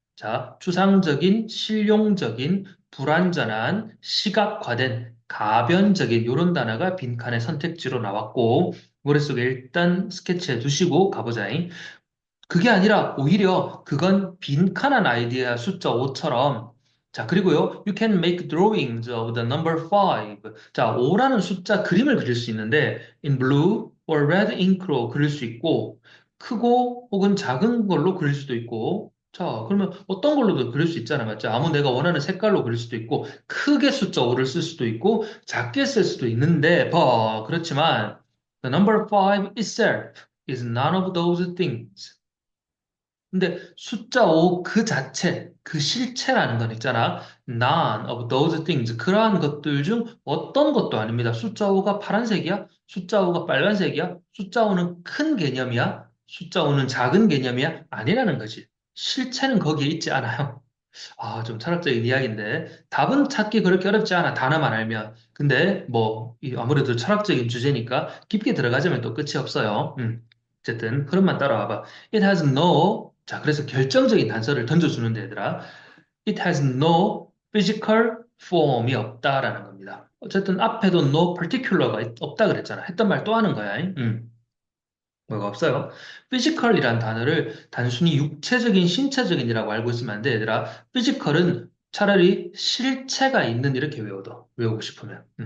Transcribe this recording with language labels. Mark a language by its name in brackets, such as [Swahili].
[Korean] 자, 추상적인, 실용적인, 불완전한, 시각화된, 가변적인 이런 단어가 빈칸의 선택지로 나왔고 머릿속에 일단 스케치해 두시고 가보자잉. 그게 아니라 오히려 그건 빈칸한 아이디어 숫자 5처럼 자, 그리고요. [English] You can make drawings of the number 5. [Korean] 자, 5라는 숫자 그림을 그릴 수 있는데 [English] in blue or red ink [Korean] 로 그릴 수 있고 크고 혹은 작은 걸로 그릴 수도 있고 자, 그러면 어떤 걸로도 그릴 수 있잖아. 맞죠? 아무 내가 원하는 색깔로 그릴 수도 있고 크게 숫자 5를 쓸 수도 있고 작게 쓸 수도 있는데 그렇지만 [English] the number 5 itself is none of those things. [Korean] 근데 숫자 5 그 자체, 그 실체라는 건 있잖아. [English] None of those things. [Korean] 그러한 것들 중 어떤 것도 아닙니다. 숫자 5가 파란색이야? 숫자 5가 빨간색이야? 숫자 5는 큰 개념이야? 숫자 5는 작은 개념이야? 아니라는 거지. 실체는 거기에 있지 않아요. 아, 좀 철학적인 이야기인데 답은 찾기 그렇게 어렵지 않아. 단어만 알면. 근데 아무래도 철학적인 주제니까 깊게 들어가자면 또 끝이 없어요. 어쨌든 흐름만 따라와봐. [English] It has no [Korean] 자, 그래서 결정적인 단서를 던져주는데 얘들아. [English] It has no physical form [Korean] 이 없다라는 겁니다. 어쨌든 앞에도 no particular가 없다 그랬잖아. 했던 말 또 하는 거야. 뭐가 없어요. 피지컬이란 단어를 단순히 육체적인, 신체적인이라고 알고 있으면 안 돼, 얘들아. 피지컬은 차라리 실체가 있는 이렇게 외우고 싶으면.